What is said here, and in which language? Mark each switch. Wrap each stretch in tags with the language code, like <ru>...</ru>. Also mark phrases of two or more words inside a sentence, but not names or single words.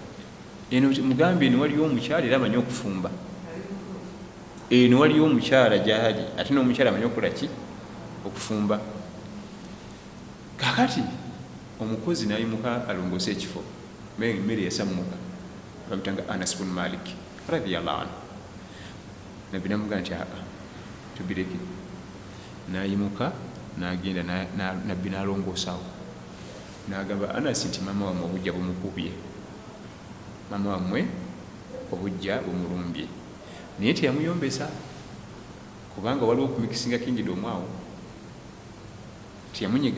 <lg>Eno mugambe eno waliyo omukyala era amanyi okufumba. Eno waliyo omukyala gyali ate n'omukyala amanyi okukola ki? Okufumba. Kakati omukozi n'ayimuka alongoose ekifo mmere yasammuka bamutanga Anas bin Malik</lg> <ar>رضي الله عنه.</ar> <lg>Nabbi namugamba nti tubireke. N'ayimuka n'agenda nabbi n'alongoosawo n'agamba Anas nti maama wammwe obujja bumukubye, maama wammwe obujja bumulumbye, naye teyamuyombesa kubanga waliwo okumikisinga kingdom awo, teyamunyiga.</lg>